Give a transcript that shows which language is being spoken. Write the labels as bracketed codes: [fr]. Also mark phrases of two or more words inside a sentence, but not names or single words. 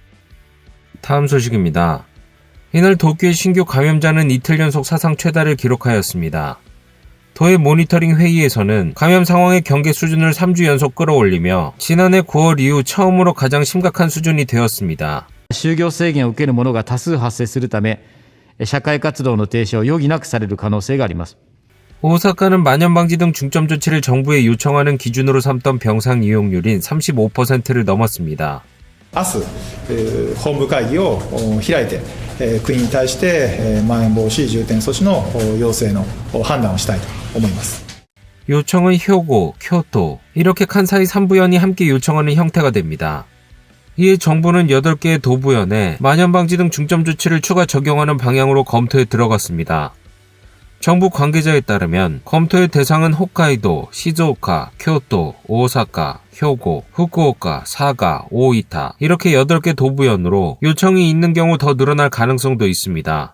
[ko] 다음 소식입니다. 이날 도쿄의 신규 감염자는 이틀 연속 사상 최다를 기록하였습니다. 도의 모니터링 회의에서는 감염 상황의 경계 수준을 3주 연속 끌어올리며 지난해 9월 이후 처음으로 가장 심각한 수준이 되었습니다. [ja] 就業制限を受ける者が多数発生するため、社会活動の停止を余儀なくされる可能性があります。 [ko] 오사카는 만연방지 등 중점 조치를 정부에 요청하는 기준으로 삼던 병상 이용률인 35%를 넘었습니다. [ja] 明日、本部会議を開いて、国に対して、まん延防止重点措置の要請の判断をしたいと思います。 [ko] 요청은 효고, 교토 이렇게 칸사이 3부현이 함께 요청하는 형태가 됩니다. 이에 정부는 8개의 도부현에 만연방지 등 중점 조치를 추가 적용하는 방향으로 검토에 들어갔습니다. 정부 관계자에 따르면 검토의 대상은 홋카이도, 시즈오카, 교토, 오사카, 효고, 후쿠오카, 사가, 오이타 이렇게 8개 도부현으로 요청이 있는 경우 더 늘어날 가능성도 있습니다.